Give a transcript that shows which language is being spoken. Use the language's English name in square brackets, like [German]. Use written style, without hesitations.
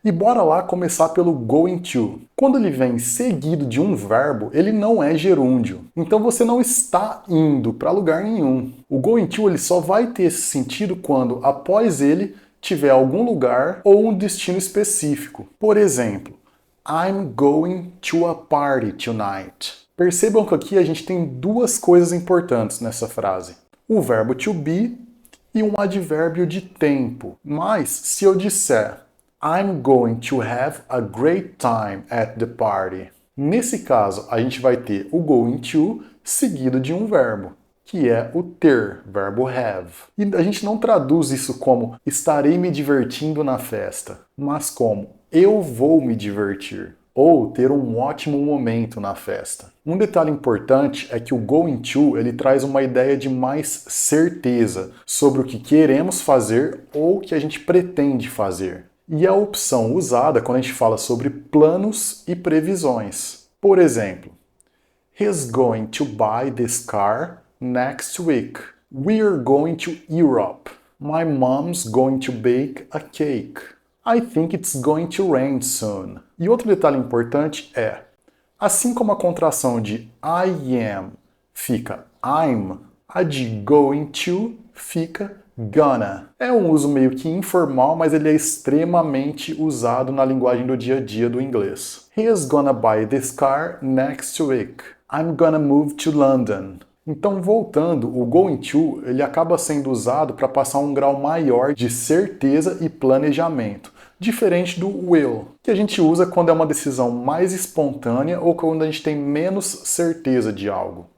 [Portuguese] E bora lá começar pelo going to. Quando ele vem seguido de um verbo, ele não é gerúndio. Então você não está indo para lugar nenhum. O going to ele só vai ter esse sentido quando após ele tiver algum lugar ou um destino específico. Por exemplo, [English] I'm going to a party tonight. [Portuguese] Percebam que aqui a gente tem duas coisas importantes nessa frase. O verbo to be e um advérbio de tempo. Mas se eu disser [English] I'm going to have a great time at the party, [Portuguese] nesse caso a gente vai ter o going to seguido de um verbo, que é o ter, verbo have. E a gente não traduz isso como estarei me divertindo na festa, mas como eu vou me divertir ou ter um ótimo momento na festa. Um detalhe importante é que o going to ele traz uma ideia de mais certeza sobre o que queremos fazer ou que a gente pretende fazer. E é a opção usada quando a gente fala sobre planos e previsões. Por exemplo, [English] he's going to buy this car next week. We're going to Europe. My mom's going to bake a cake. I think it's going to rain soon. [Portuguese] E outro detalhe importante é, assim como a contração de I am fica I'm, a de going to fica gonna. É um uso meio que informal, mas ele é extremamente usado na linguagem do dia a dia do inglês. [English] He is gonna buy this car next week. I'm gonna move to London. [Portuguese] Então, voltando, o going to ele acaba sendo usado para passar um grau maior de certeza e planejamento, diferente do will, que a gente usa quando é uma decisão mais espontânea ou quando a gente tem menos certeza de algo.